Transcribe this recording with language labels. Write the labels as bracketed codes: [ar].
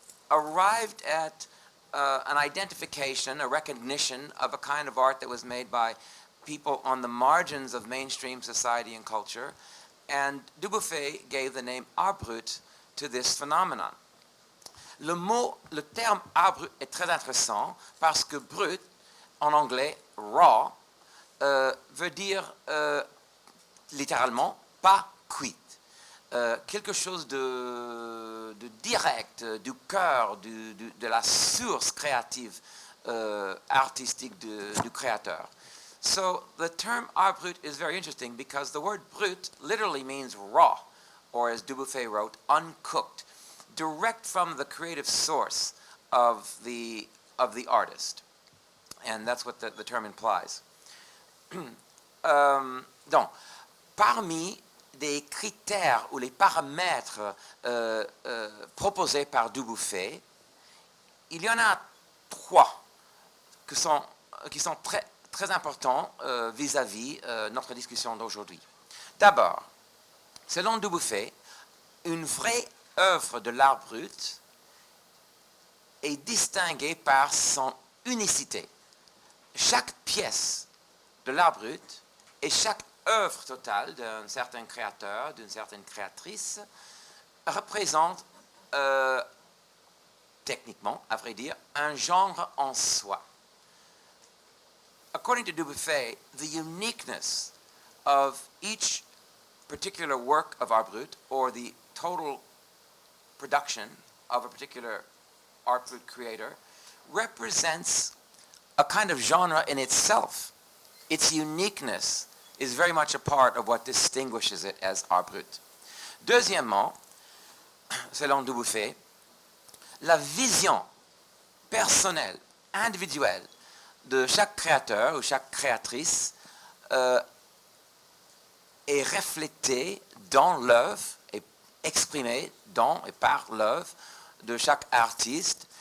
[en] arrived at an identification, a recognition of a kind of art that was made by people on the margins of mainstream society and culture, and Dubuffet gave the name art brut to this phenomenon. [fr] Le terme art brut est très intéressant parce que brut, en anglais, raw, veut dire littéralement pas cuit. Quelque chose de direct, du cœur, de la source créative artistique du créateur. [en] So the term art brut is very interesting because the word brut literally means raw, or as Dubuffet wrote, uncooked, direct from the creative source of the artist. And that's what the term implies. [fr] Donc, parmi des critères ou les paramètres proposés par Dubuffet, il y en a trois qui sont très très importants vis-à-vis notre discussion d'aujourd'hui. D'abord, selon Dubuffet, une vraie œuvre de l'art brut est distinguée par son unicité. Chaque pièce de l'art brut et chaque œuvre totale d'un certain créateur, d'une certaine créatrice, représente techniquement, à vrai dire, un genre en soi. [en] According to Dubuffet, the uniqueness of each particular work of art brut, or the total production of a particular art brut creator, represents a kind of genre in itself. Its uniqueness is very much a part of what distinguishes it as art brut. [fr] Deuxièmement, selon Dubuffet, la vision personnelle, individuelle de chaque créateur ou chaque créatrice est reflétée dans l'œuvre et exprimée dans et par l'œuvre de chaque artiste.